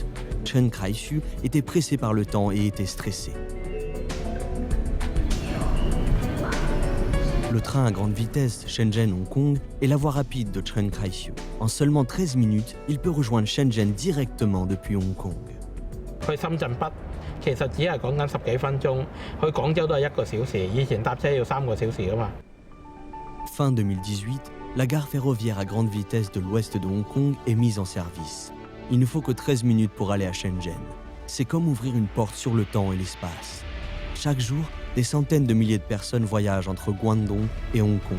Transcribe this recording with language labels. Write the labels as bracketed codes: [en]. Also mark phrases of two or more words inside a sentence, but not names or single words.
[fr] Chen Kaixu était pressé par le temps et était stressé. Le train à grande vitesse Shenzhen-Hong Kong est la voie rapide de Chen Kaixu. En seulement 13 minutes, il peut rejoindre Shenzhen directement depuis Hong Kong. [yue] 去深圳北其實只係講緊10幾分鐘，去廣州都係1個小時，以前搭車要3個小時㗎嘛。 [fr] Fin 2018, la gare ferroviaire à grande vitesse de l'ouest de Hong Kong est mise en service. Il ne faut que 13 minutes pour aller à Shenzhen. C'est comme ouvrir une porte sur le temps et l'espace. Chaque jour, des centaines de milliers de personnes voyagent entre Guangdong et Hong Kong.